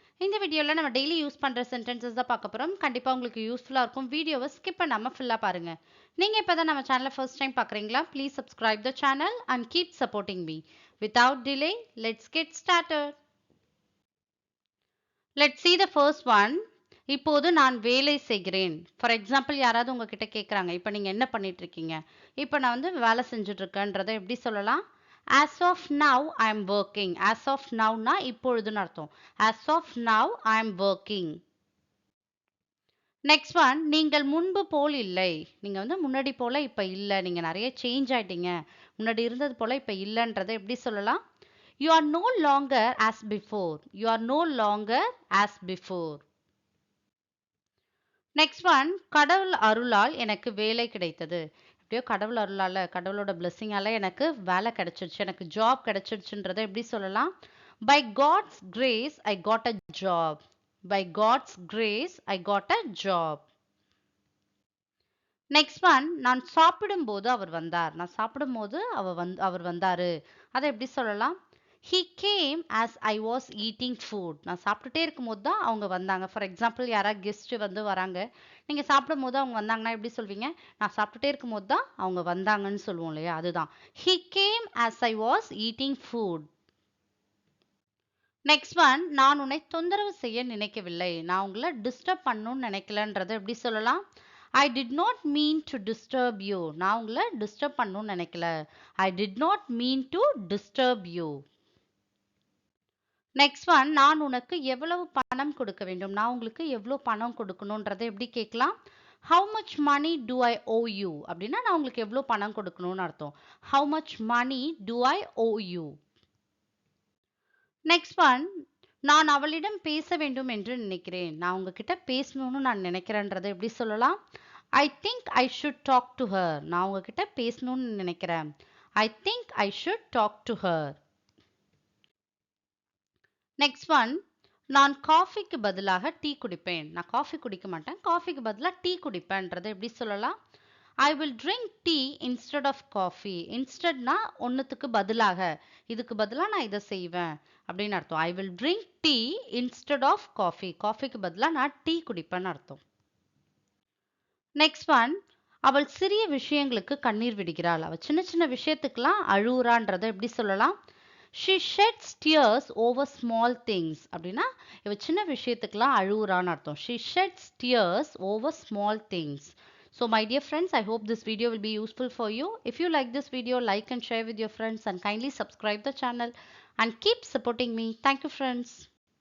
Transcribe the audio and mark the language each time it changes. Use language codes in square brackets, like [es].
[ta] இந்த வீடியோல நம்ம டெய்லி யூஸ் பண்ற சென்டென்சஸ் தான் பார்க்க போறோம். கண்டிப்பா உங்களுக்கு யூஸ்ஃபுல்லா இருக்கும். வீடியோவை ஸ்கிப் பண்ணாம ஃபுல்லா பாருங்க. நீங்க இப்பதான் நம்ம சேனலை first time பார்க்கறீங்களா? [en] Please subscribe the channel and keep supporting me. Without delay, let's get started. Let's see the first one. [ta] இப்போது நான் வேலை செய்கிறேன். [en] for example [ta] யாராவது உங்ககிட்ட கேட்குறாங்க. இப்போ நீங்க என்ன பண்ணிட்டு இருக்கீங்க? இப்போ நான் வந்து வேலை செஞ்சுட்டு இருக்கேன்றதை எப்படி சொல்லலாம்? [en] As of now, I am working. As of now [ta] னா இப்பொழுதுன்னு அர்த்தம். [en] As of now, I am working. Next one [ta] நீங்கள் முன்பு போல் இல்லை. நீங்க வந்து முன்னாடி போல இப்ப இல்ல. நீங்க நிறைய சேஞ்ச் ஆயிட்டீங்க. முன்னாடி இருந்தது போல இப்ப இல்லன்றதை எப்படி சொல்லலாம்? [en] You are no longer as before. You are no longer as before. Next one [ta] கடவுள் அருளால் எனக்கு வேலை கிடைத்தது. எப்படியோ கடவுள் அருளால கடவுளோட பிளெஸிங்கால எனக்கு வேலை கிடைச்சிருச்சு, எனக்கு ஜாப் கிடைச்சிருச்சுன்றதை எப்படி சொல்லலாம்? [en] By God's grace I got a job. By God's grace I got a job. Next one [ta] நான் சாப்பிடும்போது அவர் வந்தார். நான் சாப்பிடும்போது அவர் வந்தாரு. அதை எப்படி சொல்லலாம்? [en] He came as I was eating food. [ta] நான் சாப்பிட்டுட்டே இருக்கும்போது தான் அவங்க வந்தாங்க. [en] for example [ta] யாராவது கெஸ்ட் வந்து வராங்க. நீங்க சாப்பிடும்போது அவங்க வந்தாங்கன்னா எப்படி சொல்வீங்க? நான் சாப்பிட்டுட்டே இருக்கும்போது தான் அவங்க வந்தாங்கன்னு சொல்லுவோம் இல்லையா? அதுதான். [en] He came as I was eating food. Next one [ta] நான் உன்னை தொந்தரவு செய்ய நினைக்கவில்லை. நான் உங்களை டிஸ்டர்ப் பண்ணணும்னு நினைக்கலன்றதை எப்படி சொல்லலாம்? [en] I did not mean to disturb you. [ta] நான் உங்களை டிஸ்டர்ப் பண்ணணும்னு நினைக்கல. [en] I did not mean to disturb you. Next one [ta] நான் உனக்கு எவ்வளவு பணம் கொடுக்க வேண்டும். நான் உங்களுக்கு எவ்வளவு பணம் கொடுக்கணும்ன்றதை எப்படி கேட்கலாம்? [en] How much money do I owe you? [ta] அப்படின்னா நான் உங்களுக்கு எவ்வளவு பணம் கொடுக்கணும்னு அர்த்தம். [en] How much money do I owe you? Next one [ta] நான் அவளிடம் பேச வேண்டும் என்று நினைக்கிறேன். நான் உங்ககிட்ட பேசணும்னு நான் நினைக்கிறேன்றதை எப்படி சொல்லலாம்? [en] I think I should talk to her. [ta] நான் உங்ககிட்ட பேசணும்னு நினைக்கிறேன். [en] I think I should talk to her. Next one [ta] நான் காஃபிக்கு பதிலாக டீ குடிப்பேன். நான் காஃபி குடிக்க மாட்டேன், காஃபிக்கு பதிலாக டீ குடிப்பேன்றதை எப்படி சொல்லலாம்? [en] I will drink tea instead of coffee. [ta] இன்ஸ்டெட்னா ஒன்றுத்துக்கு பதிலாக, இதுக்கு பதிலாக நான் இதை செய்வேன் அப்படின்னு அர்த்தம். [en] I will drink tea instead of coffee. [ta] காஃபிக்கு பதிலாக நான் டீ குடிப்பேன்னு அர்த்தம். [en] next one [ta] அவள் சிறிய விஷயங்களுக்கு கண்ணீர் விடுகிறாள். அவள் சின்ன சின்ன விஷயத்துக்கெல்லாம் அழுகுறான்றதை எப்படி சொல்லலாம்? [en] She sheds tears over small things. [ta] அப்படின்னா இவ சின்ன விஷயத்துக்கெல்லாம் அழுகுறான்னு அர்த்தம். [en] She sheds tears over small things. So my dear friends, I hope this video will be useful for you. If you like this video, like and share with your friends and kindly subscribe the channel and keep supporting me. Thank you friends.